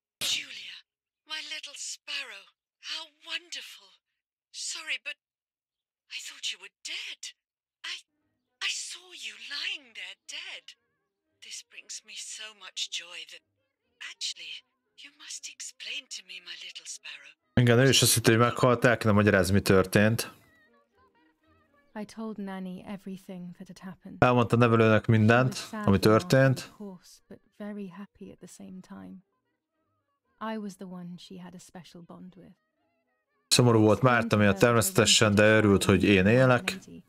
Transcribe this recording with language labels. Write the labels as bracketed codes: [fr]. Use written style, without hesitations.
[en] Julia, my little sparrow. How wonderful. Sorry, but I thought you were dead. I saw you lying there dead. This brings me so much joy that... Actually, you must explain to me, my little sparrow. [hu] Igen, ő is azt hitte, hogy meghalt, el kellene magyarázni, mi történt. [en] I told Nanny everything that had happened. [hu] Elmondta a nevelőnek mindent, ami történt. [en] Of course, but very happy at the same time. I was the one she had a special bond with. [hu] Szomorú volt Márta miatt természetesen, de örült, hogy én élek.